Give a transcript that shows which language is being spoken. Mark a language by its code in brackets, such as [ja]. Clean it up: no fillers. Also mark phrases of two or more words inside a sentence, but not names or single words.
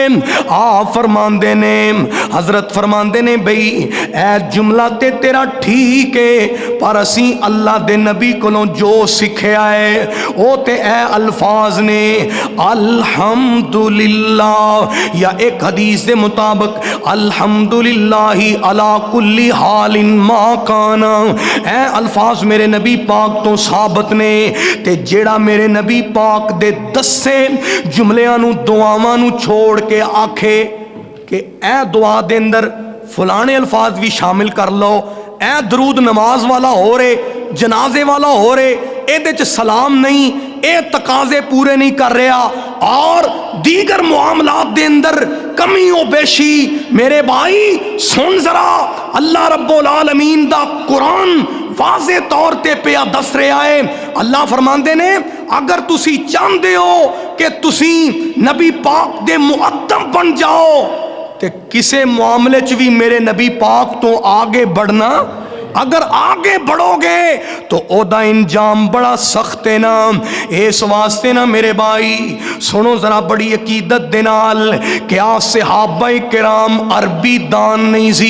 [pa] آپ فرماندے نے، حضرت فرماندے نے بھئی اے جملہ تے تیرا ٹھیک ہے پر اسی اللہ دے نبی کولوں جو سکھیا ہے او تے اے الفاظ نے الحمدللہ، یا ایک حدیث دے مطابق [ar] الحمدللہ علی کل حال ما کانا، [pa] اے الفاظ میرے نبی پاک تو ثابت نے۔ تے جیڑا میرے نبی پاک دے دسے جملیاں نو دعاواں نو چھوڑ کے آکھے کہ اے دعا دے اندر فلانے الفاظ بھی شامل کر لو، اے درود نماز والا ہو رہے، جنازے والا ہو رہے، اے دے چ سلام نہیں، اے تقاضے پورے نہیں کر رہا، اور دیگر معاملات دے اندر کمی و بیشی، میرے بھائی سن ذرا اللہ [ar] رب العالمین [pa] دا قرآن واضح طور تے پیا دس رہا ہے۔ اللہ فرماندے نے اگر تسی چاہندے ہو کہ تسی نبی پاک دے مؤدب بن جاؤ تے کسے معاملے چ بھی میرے نبی پاک تو آگے بڑھنا، اگر آگے بڑھو گے تو او دا انجام بڑا سخت ہے نا۔ اس واسطے نا میرے بھائی سنو ذرا بڑی عقیدت دے نال، کیا صحابہ کرام عربی دان نہیں سی؟